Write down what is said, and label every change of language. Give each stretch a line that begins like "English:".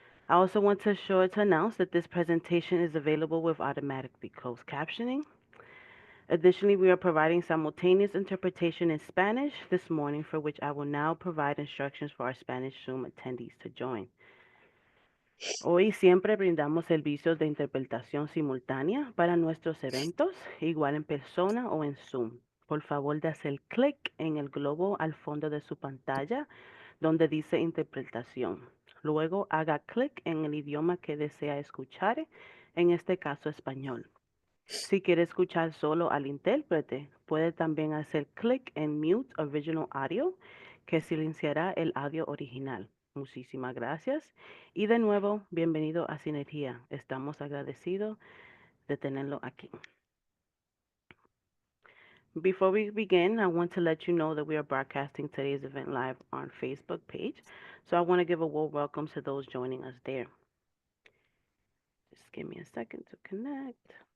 English: I also want to announce that this presentation is available with automatically closed captioning. Additionally, we are providing simultaneous interpretation in Spanish this morning, for which I will now provide instructions for our Spanish Zoom attendees to join.
Spanish: Hoy siempre brindamos servicios de interpretación simultánea para nuestros eventos, igual en persona o en Zoom. Por favor, de hacer clic en el globo al fondo de su pantalla donde dice interpretación. Luego haga clic en el idioma que desea escuchar, en este caso español. Si quiere escuchar solo al intérprete, puede también hacer clic en Mute Original Audio, que silenciará el audio original. Muchísimas gracias. Y de nuevo, bienvenido a Sinergia. Estamos agradecidos de tenerlo aquí.
English: Before we begin, I want to let you know that we are broadcasting today's event live on Facebook page. So I want to give a warm welcome to those joining us there. Just give me a second to connect.